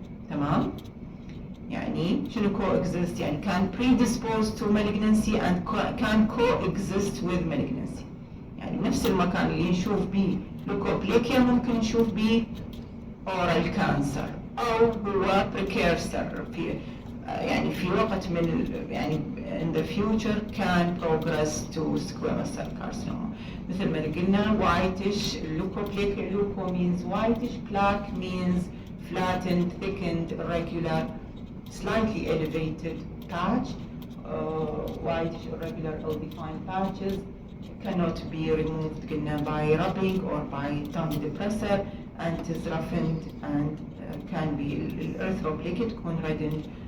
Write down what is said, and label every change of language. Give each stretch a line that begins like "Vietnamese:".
English: تمام؟
Arabic: يعني شنو
English: coexist؟ يعني can predispose to malignancy and can coexist with malignancy.
Arabic: يعني نفس المكان اللي نشوف به لوكوبليكيا ممكن نشوف به
English: oral cancer
Arabic: أو هو precursor في يعني في وقت من يعني
English: in the future can progress to squamous cell carcinoma. مثل ما قلنا whitish leukoplakia. Leuko means whitish, plaque means flattened, thickened, irregular, slightly elevated patch. Whitish irregular ill-defined patches cannot be removed by rubbing or by tongue depressor, and it is roughened and can be erythroplakia
Arabic: تكون
English: reddened.